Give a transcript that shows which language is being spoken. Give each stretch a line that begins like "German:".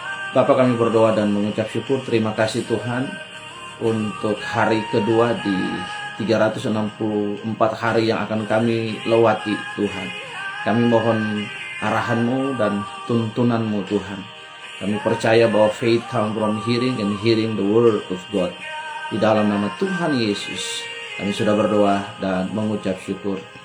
Indonesian: Bapa, kami berdoa dan mengucap syukur, terima kasih Tuhan untuk hari kedua di 364 hari yang akan kami lewati Tuhan. Kami mohon arahan-Mu dan tuntunan-Mu Tuhan. Kami percaya bahwa
English: faith comes from hearing and hearing the word of God.
Indonesian: Di dalam nama Tuhan Yesus kami sudah berdoa dan mengucap syukur.